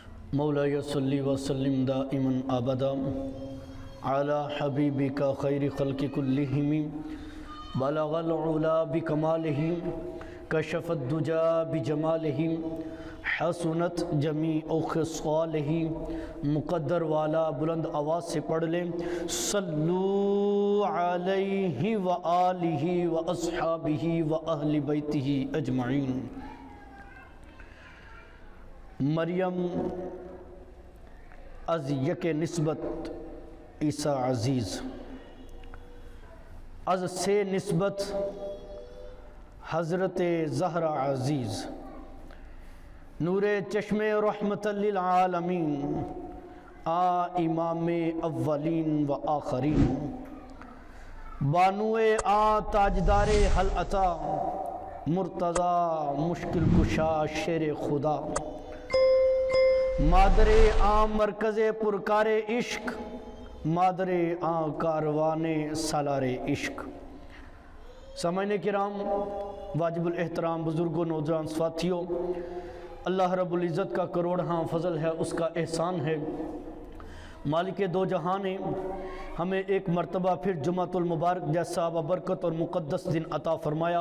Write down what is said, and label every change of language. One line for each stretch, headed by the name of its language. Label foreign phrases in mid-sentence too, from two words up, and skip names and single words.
Arabic: مولاي صلی وسلم دائما ابدا على حبیبک خیر خلق کلہم بلغ العلا بکمالہ کشف الدجا بجمالہ حسنت جمیع خصالہ.
Urdu: مقدر والا بلند آواز سے پڑھ لیں
Arabic: صلو علیہ وآلہ واصحابہ واہل بیتہ اجمعین.
Persian: مریم از یک نسبت عیسیٰ عزیز، از سے نسبت حضرت زہرا عزیز، نور چشم رحمت للعالمین، امام اولین و آخرین، بانو تاجدار حل عطا، مرتضی مشکل کشا شیر خدا، مادر مرکز پرکار عشق، مادر کاروان سالار عشق.
Urdu: سامعین کرام، واجب الاحترام بزرگوں، نوجوان ساتھیوں، اللہ رب العزت کا کروڑہاں فضل ہے، اس کا احسان ہے. مالک دو جہاں نے ہمیں ایک مرتبہ پھر جمعۃ المبارک جیسا ببرکت اور مقدس دن عطا فرمایا.